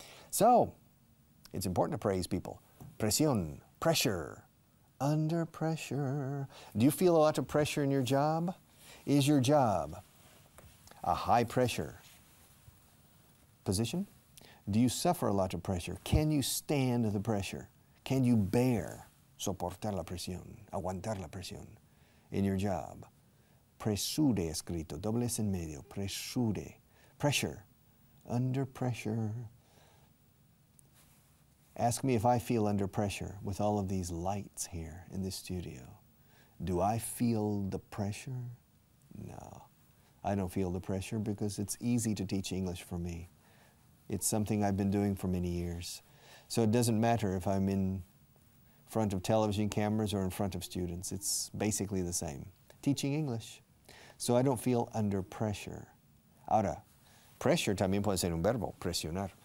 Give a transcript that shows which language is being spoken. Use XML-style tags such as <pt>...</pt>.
<en>So, it's important to praise people. Presión, pressure, under pressure. Do you feel a lot of pressure in your job? Is your job a high pressure position? Do you suffer a lot of pressure? Can you stand the pressure? Can you bear,</en> <es>soportar la presión, aguantar la presión</es> <en>in your job?</en> <es>Presure escrito, doble S en medio, presure.</es> <en>Pressure, under pressure. Ask me if I feel under pressure with all of these lights here in this studio. Do I feel the pressure? No, I don't feel the pressure because it's easy to teach English for me. It's something I've been doing for many years. So it doesn't matter if I'm in front of television cameras or in front of students. It's basically the same. Teaching English. So I don't feel under pressure.</en> <es>Ahora, pressure también puede ser un verbo, presionar.</es>